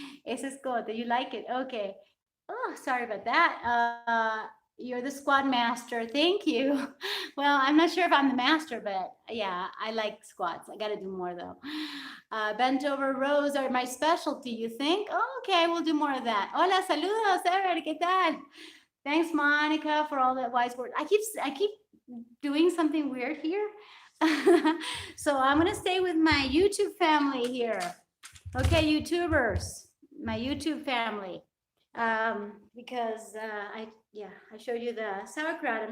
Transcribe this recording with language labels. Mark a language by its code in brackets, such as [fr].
[es] Ese escote, [en] you like it? Okay. Oh, sorry about that. You're the squat master. Thank you. Well, I'm not sure if I'm the master, but yeah, I like squats. I got to do more though. Bent over rows are my specialty, you think? Oh, okay, we'll do more of that. [es] Hola, saludos, Ever, ¿qué tal? [en] Thanks, Monica, for all that wise words. I keep doing something weird here. So I'm going to stay with my YouTube family here. Okay, YouTubers, my YouTube family. Because I showed you the sauerkraut.